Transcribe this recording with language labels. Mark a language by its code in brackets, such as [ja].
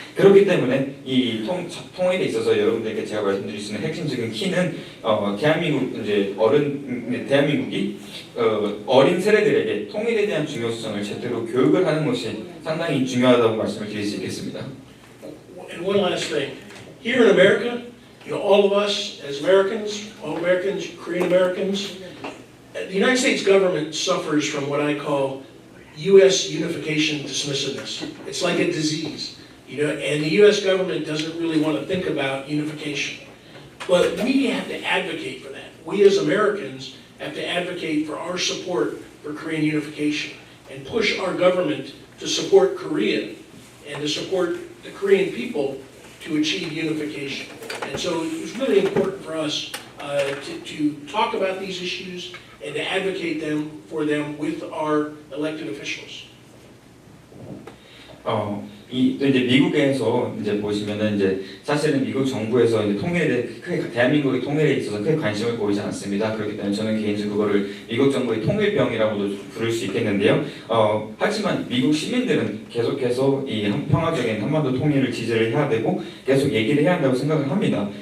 [ko] 그렇기 때문에 이 통일에 있어서 여러분들께 제가 말씀드릴 수 있는 핵심적인 키는 대한민국이 어린 세대들에게 통일에 대한 중요성을 제대로 교육을 하는 것이 상당히 중요하다고 말씀을 드릴 수 있겠습니다. [en] And one last thing, here in America, all of us as Americans, all Americans, Korean Americans, the United States government suffers from what I call U.S. unification dismissiveness. It's like a disease, and the U.S. government doesn't really want to think about unification. But we have to advocate for that. We as Americans have to advocate for our support for Korean unification and push our government to support Korea and to support the Korean people to achieve unification. And so it was really important for us to talk about these issues and to advocate for them with our elected officials. [ko] 이제 미국에서 이제 보시면은 이제 사실은 미국 정부에서 이제 대한민국의 통일에 있어서 크게 관심을 보이지 않습니다. 그렇기 때문에 저는 개인적으로 그거를 미국 정부의 통일병이라고도 부를 수 있겠는데요. 하지만 미국 시민들은 계속해서 이 평화적인 한반도 통일을 지지를 해야 되고 계속 얘기를 해야 한다고 생각을 합니다.